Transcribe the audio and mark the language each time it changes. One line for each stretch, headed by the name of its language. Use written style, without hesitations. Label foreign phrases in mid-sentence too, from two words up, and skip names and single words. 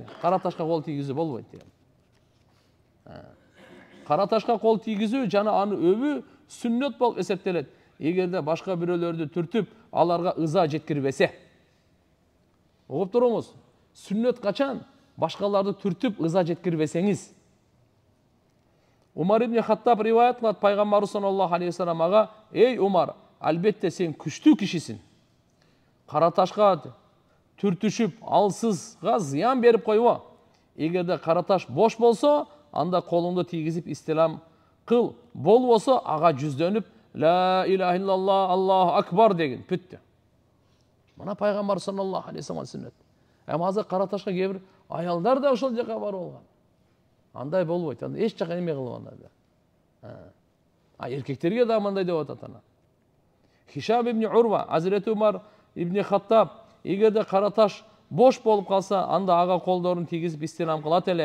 Kyrgyz: Караташка кол тийгизүү болбойт деген. Караташка кол тийгизүү жана аны өбүү сүннөт болуп эсептелет. Эгерде башка бирөөлөрдү түртүп, аларга ыза жеткирбесе. Угуп туруңуз. Сүннөт качан? Башкаларды түртүп, ыза жеткирбесеңиз. Умар ибн Хаттаб риваят кылат, пайгамбарыбыз
Arabic: صلى الله عليه وسلم
Kyrgyz: ага: "Эй Умар, албетте сен күчтүү кишисиң. Караташка түртүшүп, алсызга зыян берип койбо. Эгерде караташ бош болсо, анда колуңду тийгизип истилам кыл. Болбосо, ага жүздөнүп,
Arabic: لا إله إلا الله، الله أكبر
Kyrgyz: деген бүттү." Мына пайгамбар
Arabic: صلى الله عليه وسلم
Kyrgyz: сүннөт. Азыр караташка кээ-бир аялдар да ошол жака барып алган. Андай болбойт. Анда эч жака эме кылып анда. Эркектерге да мындай деп атат ана. Хишам ибн Урва, Азирет Умар ибн Хаттаб, эгерде караташ бош болуп калса, анда ага колдорун тийгизип истилам кылат эле.